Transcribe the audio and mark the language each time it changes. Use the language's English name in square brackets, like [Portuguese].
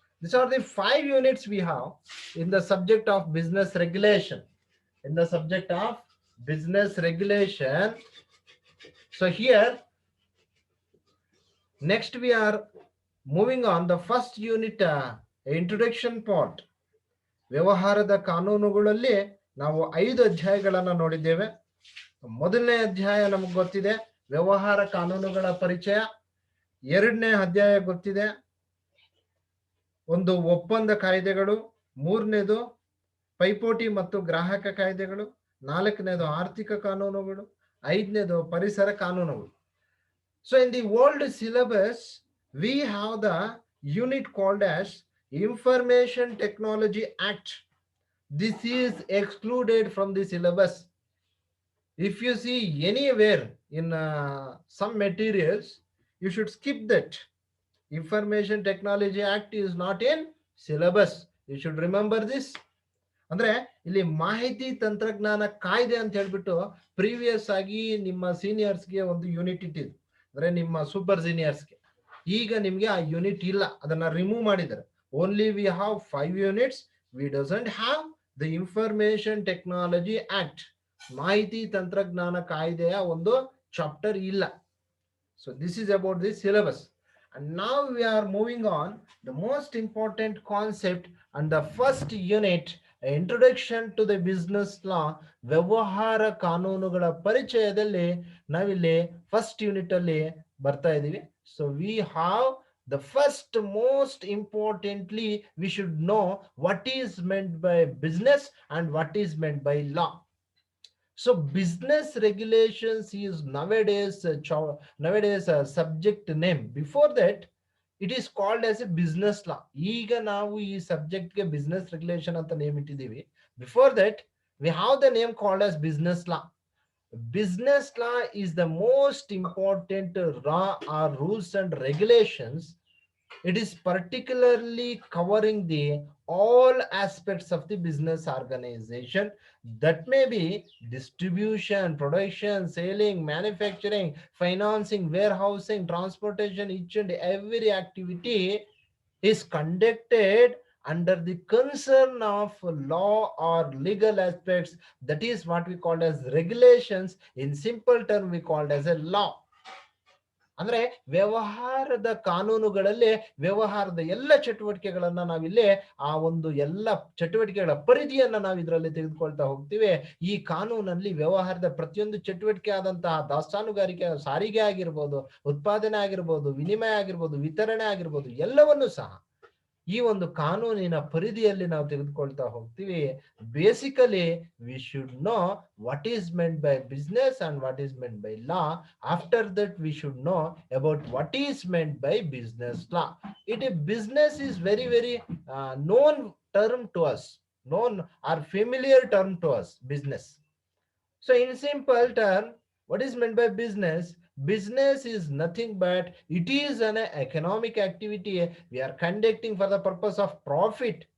[English] These are the 5 units we have in the subject of business regulation. In the subject of business regulation. So here, next we are moving on the first unit, introduction part. [Kannada] ವ್ಯವಹಾರದ ಕಾನೂನುಗಳಲ್ಲಿ ನಾವು 5 ಅಧ್ಯಾಯಗಳನ್ನು ನೋಡಿದ್ದೇವೆ. ಮೊದಲನೇ ಅಧ್ಯಾಯ ನಮಗೆ ಗೊತ್ತಿದೆ, ವ್ಯವಹಾರ ಕಾನೂನುಗಳ ಪರಿಚಯ. ಎರಡನೇ ಅಧ್ಯಾಯ ಗೊತ್ತಿದೆ, ಒಂದು ಒಪ್ಪಂದ ಕಾಯ್ದೆಗಳು. ಮೂರನೇದು ಪೈಪೋಟಿ ಮತ್ತು ಗ್ರಾಹಕ ಕಾಯ್ದೆಗಳು. ನಾಲ್ಕನೇದು ಆರ್ಥಿಕ ಕಾನೂನುಗಳು. ಐದನೇದು ಪರಿಸರ ಕಾನೂನುಗಳು. [English] So in the old syllabus, we have the unit called as Information Technology Act. This is excluded from the syllabus. If you see anywhere in some materials, you should skip that. Information Technology Act is not in syllabus. You should remember this. [Kannada] ಅಂದ್ರೆ ಇಲ್ಲಿ ಮಾಹಿತಿ ತಂತ್ರಜ್ಞಾನ ಕಾಯ್ದೆ ಅಂತ ಹೇಳ್ಬಿಟ್ಟು previous ಆಗಿ ನಿಮ್ಮ ಸೀನಿಯರ್ಸ್ಗೆ ಒಂದು ಯೂನಿಟ್ ಇಟ್ಟಿದ್ರು, ಅಂದ್ರೆ ನಿಮ್ಮ ಸೂಪರ್ ಸೀನಿಯರ್ಸ್ಗೆ. ಈಗ ನಿಮ್ಗೆ ಆ ಯೂನಿಟ್ ಇಲ್ಲ, ಅದನ್ನ ರಿಮೂವ್ ಮಾಡಿದ್ದಾರೆ. [English] Only we have 5 units. We doesn't have the information technology act. [Kannada] ಮಾಹಿತಿ ತಂತ್ರಜ್ಞಾನ ಕಾಯ್ದೆಯ ಒಂದು ಚಾಪ್ಟರ್ ಇಲ್ಲ. [English] So this is about the syllabus. And now we are moving on the most important concept and the first unit, introduction to the business law. [Kannada] ವ್ಯವಹಾರ ಕಾನೂನುಗಳ ಪರಿಚಯದಲ್ಲಿ ನಾವಿಲ್ಲಿ first unit ಅಲ್ಲಿ ಬರ್ತಾ ಇದೀವಿ. [English] So we have the first most importantly we should know what is meant by business and what is meant by law. So business regulations is nowadays a subject name. Before that, it is called as a business law. [Kannada] ಈಗ ನಾವು ಈ subject ಗೆ business regulation ಅಂತ name ಇಟ್ಟಿದ್ದೀವಿ. [English] Before that we have the name called as business law. Business law is the most important law or rules and regulations. It is particularly covering the all aspects of the business organization. That may be distribution, production, selling, manufacturing, financing, warehousing, transportation. Each and every activity is conducted under the concern of law or legal aspects. That is what we call as regulations. In simple term, we call it as a law. [Kannada] ಅಂದ್ರೆ ವ್ಯವಹಾರದ ಕಾನೂನುಗಳಲ್ಲಿ ವ್ಯವಹಾರದ ಎಲ್ಲ ಚಟುವಟಿಕೆಗಳನ್ನ ನಾವಿಲ್ಲಿ ಆ ಒಂದು ಎಲ್ಲ ಚಟುವಟಿಕೆಗಳ ಪರಿಧಿಯನ್ನ ನಾವು ಇದರಲ್ಲಿ ತೆಗೆದುಕೊಳ್ತಾ ಹೋಗ್ತೀವಿ. ಈ ಕಾನೂನಲ್ಲಿ ವ್ಯವಹಾರದ ಪ್ರತಿಯೊಂದು ಚಟುವಟಿಕೆ ಆದಂತಹ ದಾಸ್ತಾನುಗಾರಿಕೆ, ಸಾರಿಗೆ ಆಗಿರ್ಬೋದು, ಉತ್ಪಾದನೆ ಆಗಿರ್ಬೋದು, ವಿನಿಮಯ ಆಗಿರ್ಬೋದು, ವಿತರಣೆ ಆಗಿರ್ಬೋದು, ಎಲ್ಲವನ್ನೂ ಸಹ ಈ ಒಂದು ಕಾನೂನಿನ ಪರಿಧಿಯಲ್ಲಿ ನಾವು ತೆಗೆದುಕೊಳ್ತಾ ಹೋಗ್ತೀವಿ. [English] Basically we should know what is meant by business and what is meant by law. After that we should know about what is meant by business law. It business is very very known term to us, known or familiar term to us, business. So in simple term, what is meant by business? Business is nothing but it is an economic activity we are conducting for the purpose of profit.